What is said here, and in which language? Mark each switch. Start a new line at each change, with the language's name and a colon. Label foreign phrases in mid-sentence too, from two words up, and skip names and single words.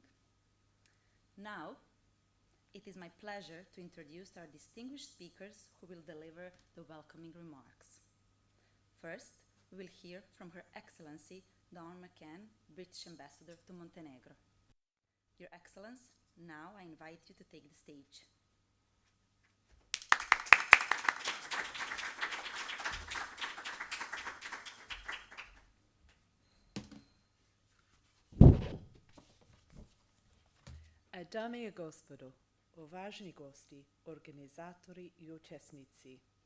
English: Now, it is my pleasure to introduce our distinguished speakers who will deliver the welcoming remarks. First, we will hear from Her Excellency Dawn McCann, British Ambassador to Montenegro. Your Excellence, now I invite you to take the stage.
Serbian: Dame i gospodo, uvaženi gosti, organizatori i učesnici.